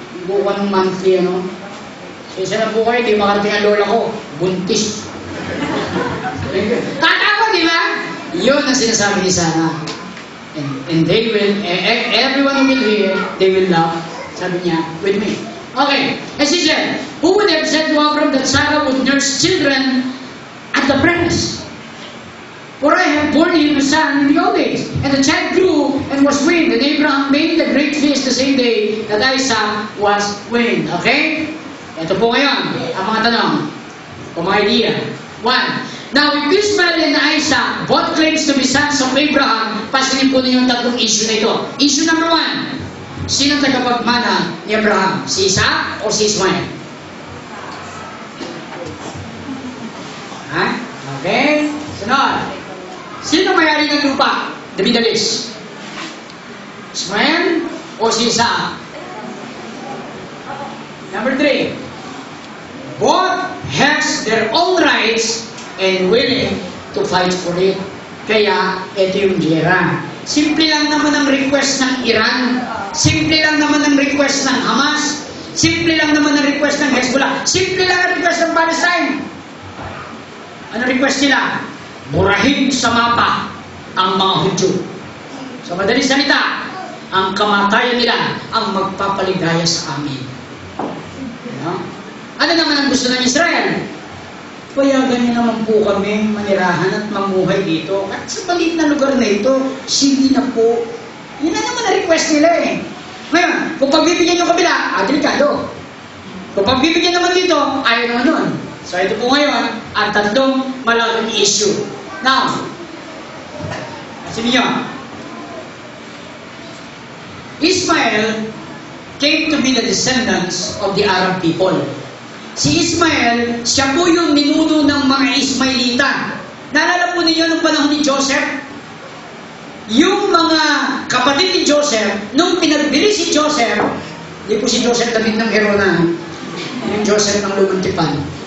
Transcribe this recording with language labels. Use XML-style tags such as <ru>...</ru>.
<tl>Buka ng monthly, pasensya na po kayo, di makarating ang lola ko, buntis. Tatawa, di ba? Yun ang sinasabi ni Sarah.</tl> <en>And they will, everyone who will hear, they will laugh,</en> <tl>sabi niya,</tl> <en>with me. Okay, as he said, who would have said to Abraham that Sarah would nurse children at the breast? For I have borne him a son in the old days. And the child grew and was weaned. And Abraham made a great feast the same day that Isaac was weaned. Okay?</en> <tl>Ito po ngayon, ang mga tanong, o mga idea.</tl> <en>1. Now, if Ishmael and Isaac both claims to be sons of Abraham,</en> <tl>pasinin po ninyo yung tatlong issue na ito.</tl> <en>Issue number 1.</en> <tl>Sino tagapagmana ni Abraham? Si Isaac o si Ismael? Ha? Okay? Sunod. Sino may-ari ng lupa? The Middle East. Ismael o si Isaac?</tl> <en>Number 3. Both has their own rights and willing to fight for it.</en> <tl>Kaya, ito yung gera. Simple lang naman ang request ng Iran. Simple lang naman ang request ng Hamas. Simple lang naman ang request ng Hezbollah. Simple lang ang request ng Palestine. Ano request nila? Burahin sa mapa ang mga Hudyo. Sa madaling salita, ang kamatayan nila ang magpapaligaya sa amin. Ano naman ang gusto ng Israel? Payagan niyo naman po kami manirahan at mamuhay dito. At sa maliit na lugar na ito, sige na po. Yun na naman ang request nila eh. Ngayon, kung pagbibigyan yung kabila, delikado. Kung pagbibigyan naman dito, ayaw naman nun. So ito po ngayon, ang tatlong malaking issue.</tl> <en>Now,</en> <tl>sabi niyo,</tl> <en>Ismael came to be the descendants of the Arab people.</en> <tl>Si Ismael, siya po yung ninuno ng mga Ismailita. Naalala po ninyo nung panahon ni Joseph? Yung mga kapatid ni Joseph, nung pinagbili si Joseph, hindi po si Joseph David ng Herona, yung Joseph ng Lumang Tipan.</tl>